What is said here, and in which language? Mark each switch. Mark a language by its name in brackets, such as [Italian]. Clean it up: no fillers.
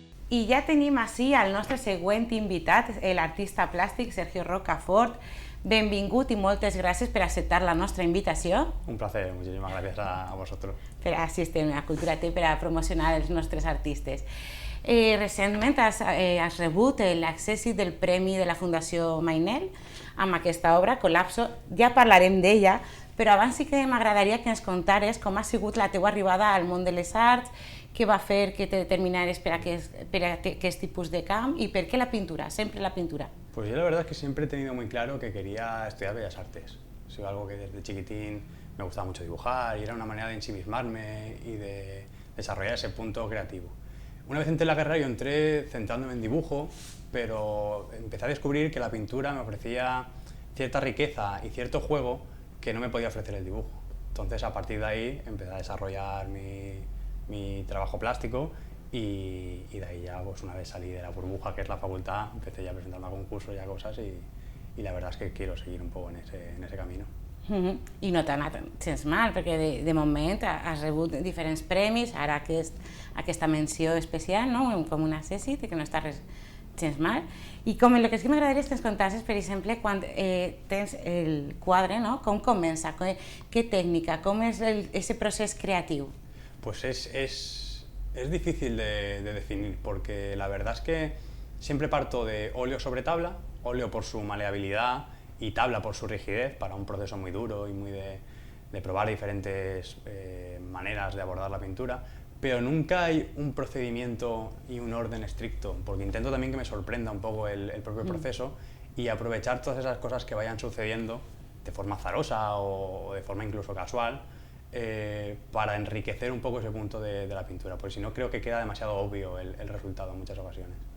[Catalan] I ja tenim així el nostre següent invitat, l'artista plàstic Sergio Rocafort. Benvingut i moltes gràcies per acceptar la nostra invitació. [Spanish] Un placer, muchísimas gracias a vosotros. [Catalan] Per assistir a Cultura T, per a promocionar els nostres artistes. Recentment has rebut l'accèssit del Premi de la Fundació Mainel amb aquesta obra, Col·lapso. Ja parlarem d'ella, però abans sí que m'agradaria que ens contares com ha sigut la teua arribada al món de les arts, què va fer que te determinares per aquest tipus de camp i per què la pintura, sempre la pintura. [Spanish] Pues yo la verdad es que siempre he tenido muy claro que quería estudiar Bellas Artes. Ha sido algo que desde chiquitín me gustaba mucho dibujar y era una manera de ensimismarme y de desarrollar ese punto creativo. Una vez entré en la carrera yo entré centrándome en dibujo, pero empecé a descubrir que la pintura me ofrecía cierta riqueza y cierto juego que no me podía ofrecer el dibujo. Entonces a partir de ahí empecé a desarrollar mi trabajo plástico y de ahí ya una vez salí de la burbuja que es la facultad empecé ya presentando a concursos y a cosas y la verdad es que quiero seguir un poco en ese camino. [Catalan] I no t'ha anat gens mal, perquè de moment has rebut diferents premis, ara aquesta menció especial, com un accèssit, que no està gens mal. I el que sí que m'agradaria és que ens contassis, per exemple, quan tens el quadre, com comença, què tècnica, com és aquest procés creatiu? [Spanish] Pues es difícil de definir, porque la verdad es que siempre parto de óleo sobre tabla, óleo por su maleabilidad y tabla por su rigidez, para un proceso muy duro y muy de probar diferentes maneras de abordar la pintura, pero nunca hay un procedimiento y un orden estricto, porque intento también que me sorprenda un poco el propio proceso y aprovechar todas esas cosas que vayan sucediendo de forma azarosa o de forma incluso casual, para enriquecer un poco ese punto de la pintura, porque si no creo que queda demasiado obvio el resultado en muchas ocasiones.